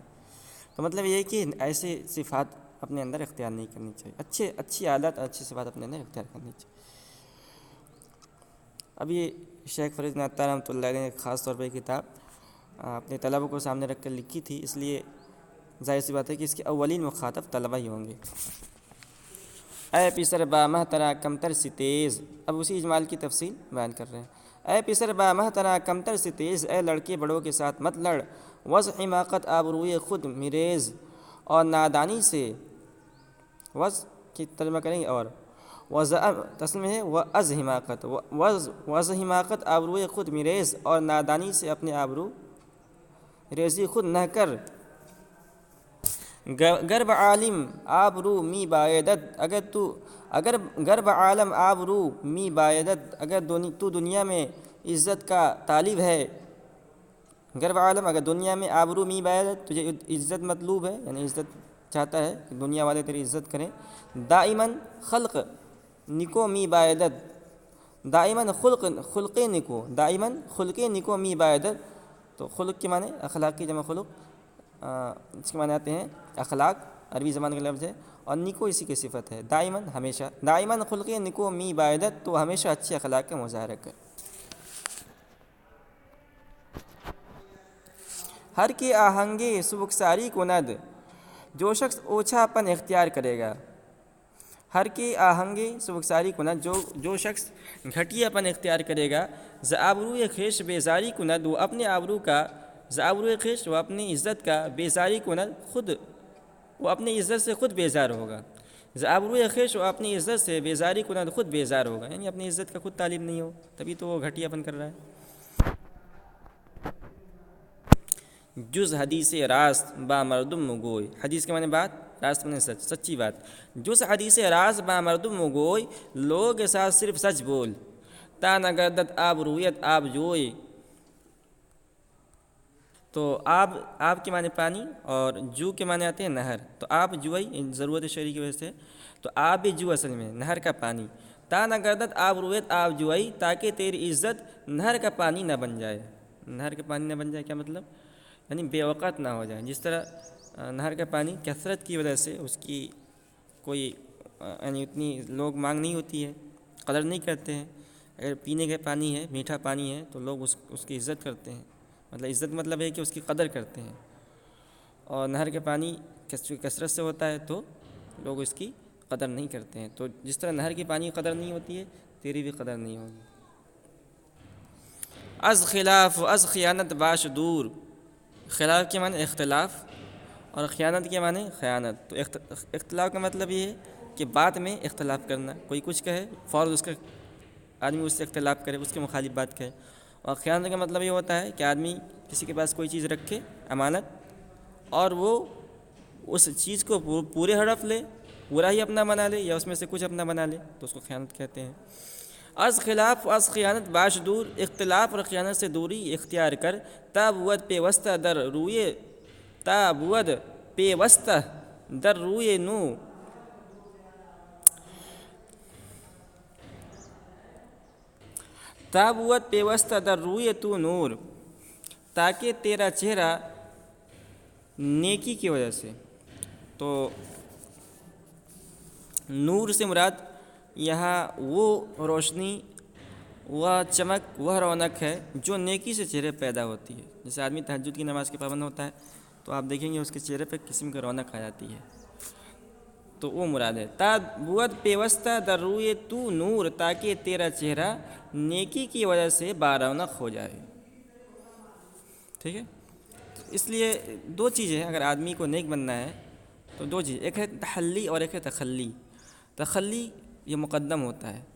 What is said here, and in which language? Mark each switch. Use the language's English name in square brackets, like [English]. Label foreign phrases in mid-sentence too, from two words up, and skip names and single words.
[Urdu] تو مطلب یہ ہے کہ ایسے صفات اپنے اندر اختیار نہیں کرنی چاہیے، اچھی عادت اور اچھی صفات اپنے اندر اختیار کرنی چاہیے۔ اب یہ شیخ فرید دین عطار رحمۃ اللہ علیہ نے خاص طور پہ یہ کتاب اپنے طلبہ کو سامنے رکھ کر لکھی تھی، اس لیے ظاہر سی بات ہے کہ اس کے اولین مخاطب طلبہ ہی ہوں گے۔ [Persian] اے پسر با مہ ترا کمتر سی تیز، [Urdu] اب اسی اجمال کی تفصیل بیان کر رہے ہیں۔ [Persian] اے پسر با مہ ترا کمتر سی تیز، [Urdu] اے لڑکے بڑوں کے ساتھ مت لڑ، [Persian] وضع حماقت آبروئے خود میریز، [Urdu] اور نادانی سے، وضع کی ترجمہ کریں گے، اور وضع تسلیم ہے وضع حماقت، [Persian] وضع حماقت آبروئے خود میریز، [Urdu] اور نادانی سے اپنے آبرو ریزی خود نہ کر۔ [Persian] گرب عالم آبرو می بایدت، اگر گرب عالم آبرو می بایدت، [Urdu] اگر تو دنیا میں عزت کا طالب ہے، [Persian] گرب عالم [Urdu] اگر دنیا میں [Persian] آبرو می بایدت، [Urdu] تجھے عزت مطلوب ہے، یعنی عزت چاہتا ہے کہ دنیا والے تیری عزت کریں، [Persian] دائماً خلق نکو می بایدت، دائماً خلق نکو، دائماً خلق نکو می بایدت. [Urdu] تو خلق کے معنی اخلاق کی جمع خلق، اس کے معنی آتے ہیں اخلاق، عربی زبان کا لفظ ہے، اور نکو اسی کی صفت ہے، دائماً ہمیشہ، [Persian] دائماً خلق نکو می بایدت، [Urdu] تو ہمیشہ اچھے اخلاق کا مظاہرہ کر. [Persian] ہر کے آہنگے سبکساری کند، [Urdu] جو شخص اوچھا پن اختیار کرے گا. [Persian] ہر کے آہنگے سبکساری کند، [Urdu] جو شخص گھٹیا پن اختیار کرے گا. [Persian] ز آبروئے خویش بیزاری کند، [Urdu] وہ اپنے آبرو کا، [Persian] ز آبروئے خویش [Urdu] وہ اپنی عزت کا، [Persian] بیزاری کند خود [Urdu] وہ اپنی عزت سے خود بیزار ہوگا. [Persian] ز آبروئے خویش [Urdu] وہ اپنی عزت سے [Persian] بیزاری کند [Urdu] خود بیزار ہوگا، یعنی اپنی عزت کا خود طالب نہیں ہو، تبھی تو وہ گھٹیا پن کر رہا ہے. [Persian] جز حدیث راست با مردم مگوئی، [Urdu] حدیث کے معنی بات، راست معنی سچ، سچی بات. [Persian] جز حدیث راست با مردم مگوئی، [Urdu] لوگ کے ساتھ صرف سچ بول. [Persian] تا نگردت آب رویت آب جوئی. [Urdu] تو آب کے معنی پانی، اور جو کے معنی آتے ہیں نہر. تو آب جوئی ضرورت شرعی کی وجہ سے، تو آب جو اصل میں نہر کا پانی. [Persian] تا نگردت آب رویت آب جوئی، [Urdu] تاکہ تیری عزت نہر کا پانی نہ بن جائے. نہر کا پانی نہ بن جائے کیا مطلب؟ یعنی بے وقت نہ ہو جائے. جس طرح نہر کا پانی کثرت کی وجہ سے اس کی کوئی یعنی اتنی لوگ مانگ نہیں ہوتی ہے، قدر نہیں کرتے ہیں. اگر پینے کا پانی ہے، میٹھا پانی ہے، تو لوگ اس کی عزت کرتے ہیں. مطلب عزت مطلب ہے کہ اس کی قدر کرتے ہیں. اور نہر کا پانی کثرت سے ہوتا ہے تو لوگ اس کی قدر نہیں کرتے ہیں. تو جس طرح نہر کی پانی کی قدر نہیں ہوتی ہے، تیری بھی قدر نہیں ہوگی. [Persian] از خلاف از خیانت باش دور. [Urdu] خلاف کے معنی اختلاف، اور خیانت کے معنی خیانت. تو اختلاف کا مطلب یہ ہے کہ بات میں اختلاف کرنا. کوئی کچھ کہے فوراً اس کا آدمی اس سے اختلاف کرے، اس کے مخالف بات کہے. اور خیانت کا مطلب یہ ہوتا ہے کہ آدمی کسی کے پاس کوئی چیز رکھے امانت، اور وہ اس چیز کو پورے ہڑپ لے، پورا ہی اپنا بنا لے، یا اس میں سے کچھ اپنا بنا لے، تو اس کو خیانت کہتے ہیں. [Persian] از خلاف از خیانت باش دور، [Urdu] اختلاف اور خیانت سے دوری اختیار کر. [Persian] تا بود پیوستہ در روئے، تا بود پیوستہ در روئے نو. تا بود پیوستہ در روئے تو نور، [Urdu] تاکہ تیرا چہرہ نیکی کی وجہ سے. تو نور سے مراد یہاں وہ روشنی، وہ چمک، وہ رونق ہے جو نیکی سے چہرے پیدا ہوتی ہے. جیسے آدمی تہجد کی نماز کے پابند ہوتا ہے تو آپ دیکھیں گے اس کے چہرے پہ قسم کی رونق آ جاتی ہے، تو وہ مراد ہے. [Persian] تا بود پیوستہ در روئے تو نور، [Urdu] تاکہ تیرا چہرہ نیکی کی وجہ سے بارونق ہو جائے. ٹھیک ہے. اس لیے دو چیزیں ہیں، اگر آدمی کو نیک بننا ہے تو دو چیز، ایک ہے تحلی اور ایک ہے تخلی. تخلی یہ مقدم ہوتا ہے.